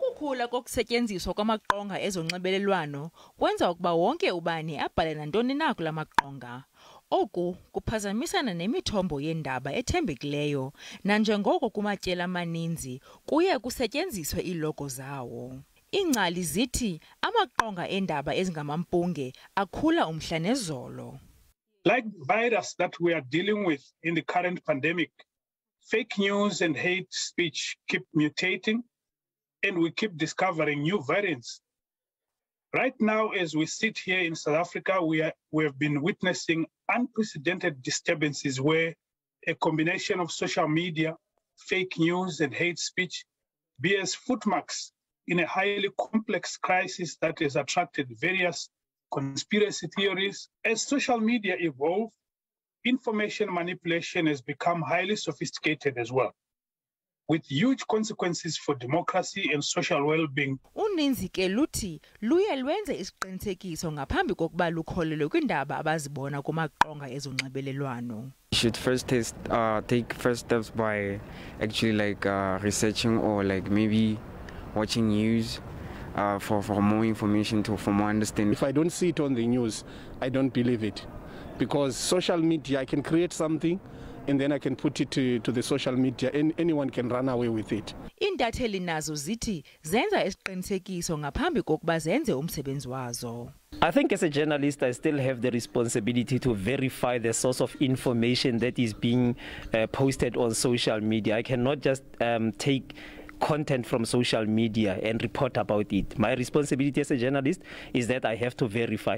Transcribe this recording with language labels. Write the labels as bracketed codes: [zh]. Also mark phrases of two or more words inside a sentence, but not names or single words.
[xh] Ukukhula kokusetyenziswa kwamaqonga ezonxibelelwano kwenza ukuba wonke ubani abhale nantoni na kula maqonga. Oku kuphazamisana nemithombo yeendaba ethembekileyo nanjengoko kumatyelo amaninzi kuye kusetyenziswe iilogo zawo. Iingcali zithi amaqonga eendaba ezingamampunge akhula umhla nezolo. [en] Like the virus that we are dealing with in the current pandemic, fake news and hate speech keep mutating, and we keep discovering new variants. Right now, as we sit here in South Africa, we have been witnessing unprecedented disturbances where a combination of social media, fake news, and hate speech bears footmarks in a highly complex crisis that has attracted various conspiracy theories. As social media evolve, information manipulation has become highly sophisticated as well, with huge consequences for democracy and social well-being. [xh] Uninzi ke luthi luye lwenze isiqinisekiso ngaphambi kokuba lukholelwe kwindaba abazibona kumaqonga ezonxibelelwano. [en] You should first take first steps by actually researching or maybe watching news for more information, for more understanding. If I don't see it on the news, I don't believe it. Because social media, I can create something and then I can put it to the social media and anyone can run away with it. [xh] Intatheli nazo zithi zenza isiqinisekiso ngaphambi kokuba zenze umsebenzi wazo. [en] I think as a journalist, I still have the responsibility to verify the source of information that is being posted on social media. I cannot just take content from social media and report about it. My responsibility as a journalist is that I have to verify.